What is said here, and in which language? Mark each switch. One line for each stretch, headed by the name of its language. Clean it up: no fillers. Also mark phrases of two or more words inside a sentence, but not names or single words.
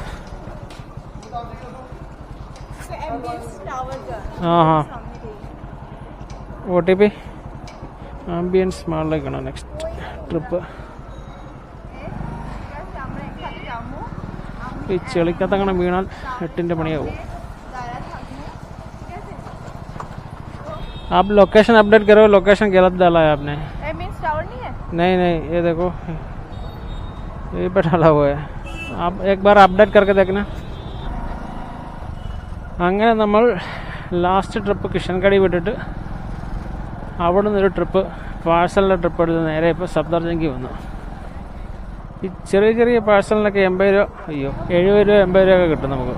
Malayalam: OTP ആംബിയൻസ് മാളിലേക്കാണ്
English: next trip.
Malayalam: ഈ ചെളിക്കത്തങ്ങനെ വീണാൽ 8ന്റെ പണിയാവും.
Hindi: आप
English: location update
Hindi: करो. लोकेशन गलत डाला है आपने. नहीं नहीं ये देखो ये पे डाला हुआ है. आप एक बार अपडेट करके देखना.
Malayalam: അങ്ങനെ നമ്മൾ
English: last trip
Malayalam: കിഷൻഗഡി വിട്ടിട്ട് അവിടെ നിന്നൊരു ട്രിപ്പ് പാഴ്സലിൻ്റെ ട്രിപ്പ് എടുത്ത് നേരെ ഇപ്പോൾ സഫ്ദർജംഗി വന്നു. ഈ ചെറിയ ചെറിയ പാഴ്സലിനൊക്കെ 80 രൂപ, 70 രൂപ 80 രൂപയൊക്കെ കിട്ടും നമുക്ക്.